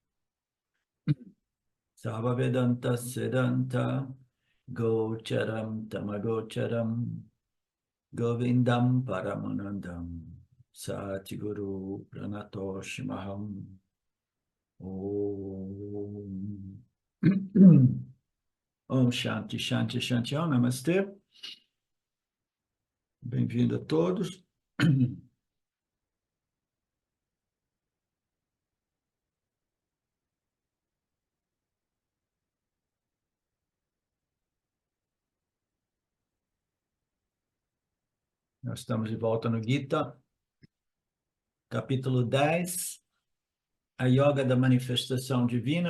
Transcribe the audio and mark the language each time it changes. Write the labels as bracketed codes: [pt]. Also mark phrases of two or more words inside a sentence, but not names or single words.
[sa] Sarva Vedanta Siddhanta Gocharam Tamagocharam Govindam Paramanandam Satiguru Pranatoshimaham Om Om Shanti Shanti Shanti Om Namastê. [pt] Bem-vindo a todos. Nós estamos de volta no Gita, capítulo 10, a Yoga da Manifestação Divina.